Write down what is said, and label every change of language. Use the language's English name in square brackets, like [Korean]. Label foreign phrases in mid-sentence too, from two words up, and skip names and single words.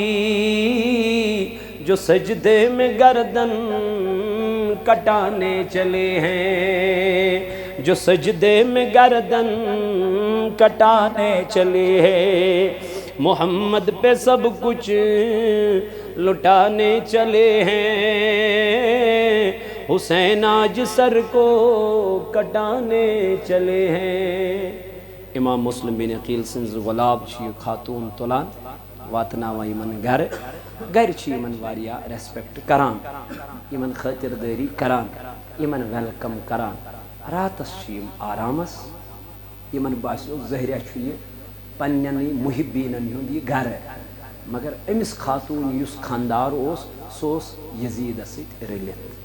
[Urdu] جو سجدے میں گردن کٹانے چلے ہیں جو سجدے میں گردن کٹانے چلے ہیں محمد پہ سب کچھ لٹانے چلے ہیں حسین آج سر کو کٹانے چلے ہیں امام مسلم بن عقیل [Kashmiri] سنز غلاب چھ خاتون تلان واتناوان یمن گھر چھ یمن واریا ریسپیکٹ کران یمن خاطر داری کران یمن ویلکم کران راتس چھ یم آرامس یمن باسیو ظاہرہ چھ یہ پننی محبینن ہند یہ گھر مگر امس خاتون یس خاندار سوس یزید ست رلت